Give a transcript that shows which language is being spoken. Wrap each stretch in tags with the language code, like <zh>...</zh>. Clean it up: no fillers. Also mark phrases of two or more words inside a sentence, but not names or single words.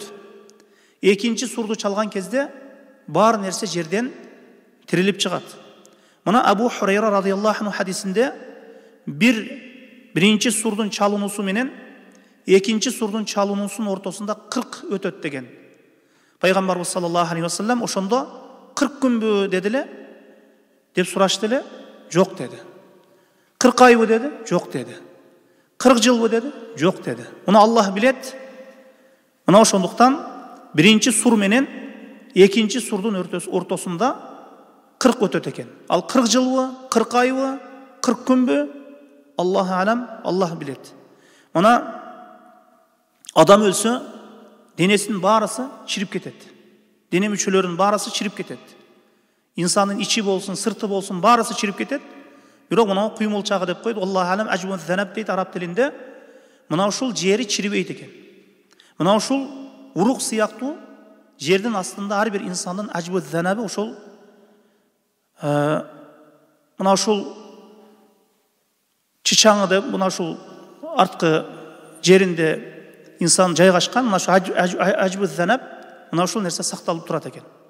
<ky>Экинчи сурду чалган кезде бар нерсе жерден тирилип чыгат. Мына Абу Хурайра</ky> <ar>رضي الله عنه</ar> <ky>хадисинде биринчи сурдун чалынуусу менен экинчи сурдун чалынуусунун ортосунда 40 өтөт деген. Пайгамбарыбыз</ky> <ar>صلى الله عليه وسلم</ar> <ky>ошондо 40 күнбү дедиле деп сурашты эле, жок деди. 40 айбы деди, жок деди. 40 жылбы деди, жок деди. Муну Аллах билет. Мына ошондуктан биринчи сур менен экинчи сурдун ортосунда 40 өтөт экен. Ал 40 жылбы, 40 айбы, 40 күнбү?</ky> <ar>الله أعلم,</ar> <ky>Аллах билет. Мына адам өлсө, денесинин баарысы чирип кетет. Дене мүчөлөрүнүн баарысы чирип кетет. Инсандын ичи болсун, сырты болсун, bаарысы чирип кетет. Бирок мына куймулчагы деп койду.</ky> <ar>الله أعلم عجب الذنب</ar> <ky>дейт араб тилинде. Мына ушул жери чирибейт экен. Мына ушул урук сыяктуу жердин астында ар бир инсандын ажбун занабы ушул мына ушул чычаңы деп мына ушул арткы жеринде инсан жайгашкан, мына ушул</ky> <ar>عجب الذنب</ar> <ky>мына ушул нерсе сакталып турат экен.</ky>